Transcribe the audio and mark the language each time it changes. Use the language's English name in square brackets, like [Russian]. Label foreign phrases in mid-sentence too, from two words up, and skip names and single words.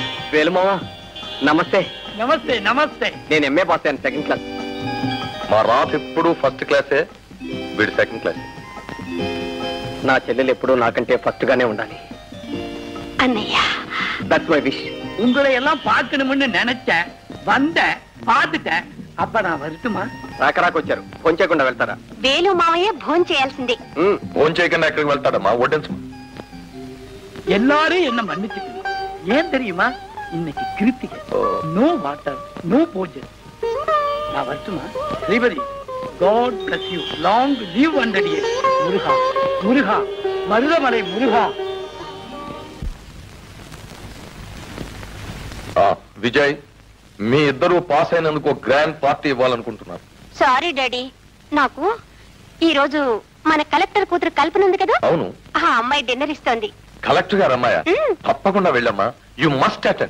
[Telugu] వేలుమావా నమస్తే. నమస్తే నమస్తే. నేను ఎంఏ పాస్ అయ్యాను, [English] second class. [Telugu] మా రాత ఎప్పుడు [English] first classe, [Telugu] వీడు [English] second class. [Telugu] నా చెల్లెలు ఎప్పుడూ నాకంటే ఫస్ట్ గానే ఉండాలి. అన్నయ్య, [English] That's my wish. [Tamil] உங்களை எல்லாம் பார்க்கணும்னு நினைச்சேன், வந்தேன், பார்த்துட்டேன். அப்ப நான் வரட்டுமா? [Telugu] రాకరాకొచ్చారు, ఫోన్ చేయకుండా వెళ్తారా? వేలు మావయ్య భోజనం చేయాల్సిందే. ఫోన్ చేయకుండా ఎక్కడికి వెళ్తాడమ్మా? వడ్డించు. [Tamil] எல்லாரும் என்ன மன்னிச்சுக்கணும். ஏன் தெரியுமா? இன்னைக்கு கிருத்திகை. [English] no water, [Tamil] நோ பூஜை. நான் வரட்டுமா? ஸ்ரீபதி, [English] God bless you. Long live 100 years. [Tamil] முருகா முருகா, மருதமலை முருகா. [Telugu] విజయ్, మీ ఇద్దరు పాస్ అయినందుకు [English] grand party [Telugu] ఇవ్వాలనుకుంటున్నారు. [English] sorry daddy, [Telugu] నాకు ఈ రోజు మన కలెక్టర్ కూతురు కల్పన ఉంది కదా, అవును. ఆ అమ్మాయి డిన్నర్ ఇస్తోంది. కలెక్టర్ గారు అమ్మాయ? తప్పకుండా వెళ్ళమ్మా. [English] you must attend.